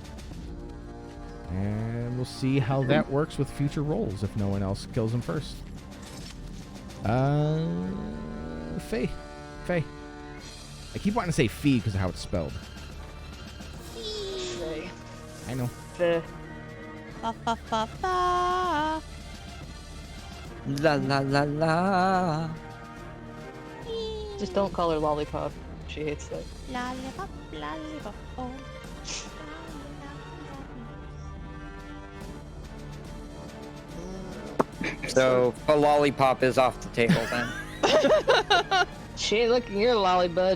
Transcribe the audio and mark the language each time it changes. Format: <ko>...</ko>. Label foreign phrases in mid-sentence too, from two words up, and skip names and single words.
<en>And we'll see how that works with future rolls if no one else kills him first. Faye. I keep wanting to say Fee because of how it's spelled. Okay. I know. The Fa fa fa fa. La la la la. just don't call her lollipop. She hates that. Lollipop, lollipop. Oh. So a lollipop is off the table then. She ain't looking your lolly, bud.</en>